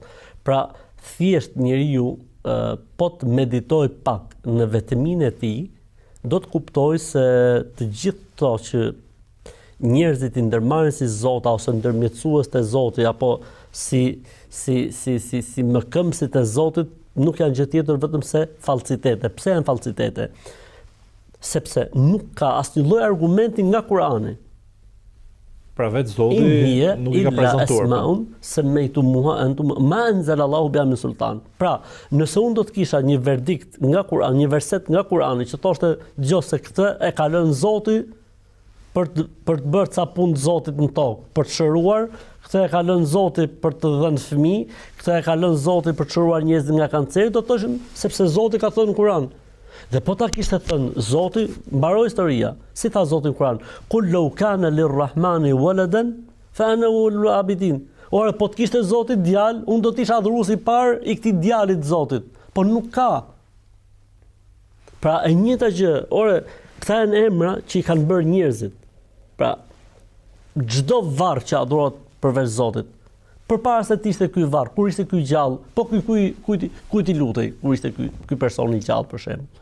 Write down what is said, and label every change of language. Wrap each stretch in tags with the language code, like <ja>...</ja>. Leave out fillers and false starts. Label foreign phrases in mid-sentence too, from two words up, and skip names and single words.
<sq>Pra, thjesht njeriu po të meditoj pak në vetëminë e tij, do të kuptojë se të gjithë to që njerëzit i ndërmarrin si Zota ose ndërmjetësues të Zotit apo si mëkëmësit e Zotit nuk janë gjë tjetër vetëm se fallcitete. Pse janë fallcitete? Sepse nuk ka asnjë lloj argumenti nga Kurani. Pra vetë Zoti nuk i ka prezantuar.</sq> <ar>سميتموها أنتم ما أنزل الله بها من سلطان.</ar> <sq>Pra, nëse unë do të kisha një verdikt nga Kurani, një verset nga Kurani që thoshte dëgjoj se këtë e ka lënë Zoti për të bërë ca punë të Zotit në tokë, për të shëruar, këtë e ka lënë Zoti për të dhënë fëmijë, këtë e ka lënë Zoti për të shëruar njerëzit nga kanceri, do të thoshin sepse Zoti ka thënë në Kur'an. Dhe po ta kishte thënë Zoti, mbaroi historia. Si tha Zoti në Kur'an?</sq> <ar>قل لو كان للرحمن ولدا فأنا أول العابدين.</ar> <sq>Ora po të kishte Zoti djalë, unë do të isha adhuruesi i parë i këtij djalit të Zotit. Po nuk ka. Pra e njëjta gjë, ora këta janë emra që i kanë bërë njerëzit. Pra, çdo varr që adhurohet përveç Zotit, përpara se të ishte ky varr, kur ishte ky gjallë, po kujt i lutej, kur ishte ky person i gjallë për shemb.</sq>